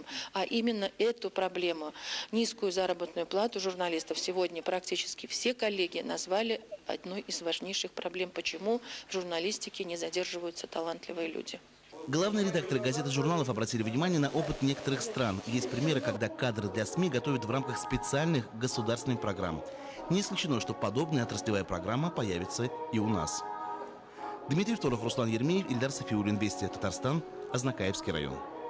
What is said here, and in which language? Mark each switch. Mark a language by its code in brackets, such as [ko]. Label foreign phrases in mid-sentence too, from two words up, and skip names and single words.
[ru] А именно эту проблему, низкую заработную плату журналистов, сегодня практически все коллеги назвали одной из важнейших проблем, почему в журналистике не задерживаются талантливые люди. Главные редакторы газет и журналов обратили внимание на опыт некоторых стран. Есть примеры, когда кадры для СМИ готовят в рамках специальных государственных программ. Не исключено, что подобная отраслевая программа появится и у нас. Дмитрий Второв, Руслан Ермеев, Ильдар Софиуллин, Вести, Татарстан, Азнакаевский район.